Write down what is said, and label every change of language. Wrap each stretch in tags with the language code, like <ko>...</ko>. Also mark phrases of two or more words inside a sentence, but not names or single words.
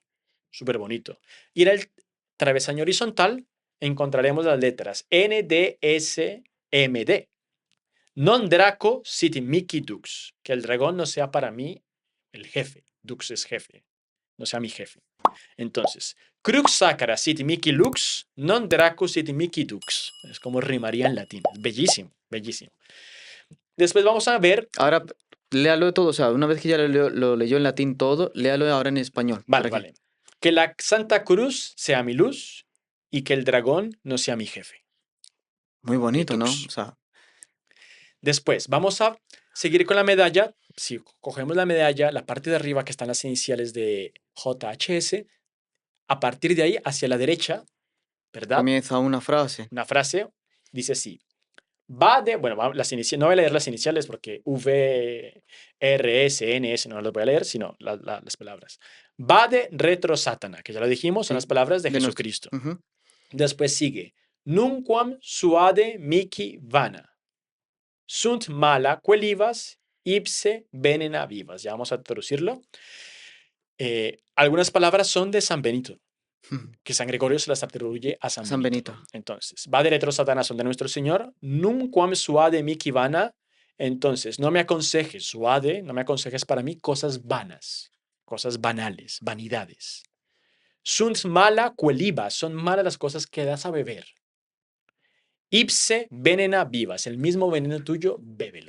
<es>Súper bonito. Y en el travesaño horizontal encontraremos las letras NDSMD.</es> <la>Non Draco Sit Mihi Dux.</la> <es>Que el dragón no sea para mí el jefe. Dux es jefe. No sea mi jefe. Entonces,</es> <la>Crux Sacra Sit Mihi Lux, non Draco Sit Mihi Dux.</la> <es>Es como rimaría en latín. Bellísimo, bellísimo. Después vamos a ver. Ahora, léalo todo, o sea, una vez que ya lo leyó en latín todo, léalo ahora en español. Vale, para que- vale. Que la Santa Cruz sea mi luz y que el dragón no sea mi jefe. Muy Mi bonito, ¿no? Dux. O sea, Después, vamos a seguir con la medalla. Si cogemos la medalla, la parte de arriba que están las iniciales de JHS, a partir de ahí hacia la derecha, ¿verdad? comienza una frase. Una frase dice así. Bueno, las iniciales, no voy a leer las iniciales porque V, R, S, N, S, no las voy a leer, sino las palabras.</es> <la>Vade retro satana,</la> <es>que ya lo dijimos, son las Sí, palabras de nuestro. Jesucristo. Ujú. Después sigue,</es> <la>nunquam suade mihi vana, sunt mala quelivas, ipse venena vivas.</la> <es>Ya vamos a traducirlo. Algunas palabras son de San Benito, que San Gregorio se las atribuye a San San Benito. Benito. Entonces,</es> <la>va de retro Satanás</la> <es>son de nuestro Señor,</es> <la>num quam suade mihi vana.</la> <es>Entonces, no me aconsejes, suade, no me aconsejes para mí cosas vanas, cosas banales, vanidades.</es> <la>Sunt mala quelibas,</la> <es>son malas las cosas que das a beber.</es> <la>Ipse venena vivas,</la> <es>el mismo veneno tuyo, bébelo.</es>